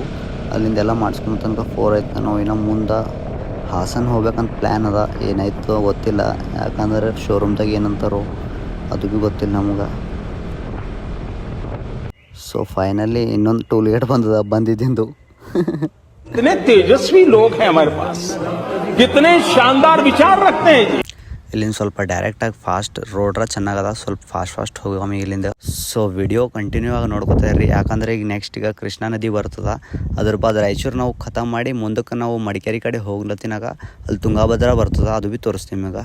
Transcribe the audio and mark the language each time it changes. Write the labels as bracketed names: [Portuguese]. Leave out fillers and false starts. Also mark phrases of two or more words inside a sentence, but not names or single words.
[Kannada] ಅಲ್ಲಿಂದೆಲ್ಲ ಮಾಡಿಸ್ಕೊಂಡ ತನಕ 4 ಆಯ್ತು. ನಾವು ಇನ್ನೂ ಮುಂದೆ ಹಾಸನ ಹೋಗ್ಬೇಕಂತ ಪ್ಲ್ಯಾನ್ ಅದ. ಏನಾಯ್ತು ಗೊತ್ತಿಲ್ಲ, ಯಾಕಂದ್ರೆ ಶೋರೂಮ್ದಾಗ ಏನಂತಾರೋ ಅದು ಭೀ ಗೊತ್ತಿಲ್ಲ ನಮ್ಗೆ. [English] so finally [Kannada] ಇನ್ನೊಂದು [English] toll gate [Kannada] ಬಂದಿದ್ದು. [Hindi] कितने तेजस्वी लोग हैं हमारे पास, कितने शानदार विचार रखते हैं. [Kannada] ಇಲ್ಲಿಂದ ಸ್ವಲ್ಪ ಡೈರೆಕ್ಟಾಗಿ ಫಾಸ್ಟ್ ರೋಡ್ರ ಚೆನ್ನಾಗದ, ಸ್ವಲ್ಪ ಫಾಸ್ಟ್ ಹೋಗಮ್ಮಿ ಇಲ್ಲಿಂದ. [English] so video continue [Kannada] ಆಗಿ ನೋಡ್ಕೊತಾ ಇರ್ರಿ, ಯಾಕಂದರೆ ಈಗ ನೆಕ್ಸ್ಟ್ ಈಗ ಕೃಷ್ಣಾ ನದಿ ಬರ್ತದ. ಅದ್ರ ಬಾದ್ ರಾಯಚೂರು ನಾವು ಖತಮ್ ಮಾಡಿ ಮುಂದಕ್ಕೆ ನಾವು ಮಡಿಕೇರಿ ಕಡೆ ಹೋಗ್ಲತ್ತಿನಾಗ ಅಲ್ಲಿ ತುಂಗಾಭದ್ರಾ ಬರ್ತದ, ಅದು ಭೀ ತೋರಿಸ್ತೀವಿ ಈಗ.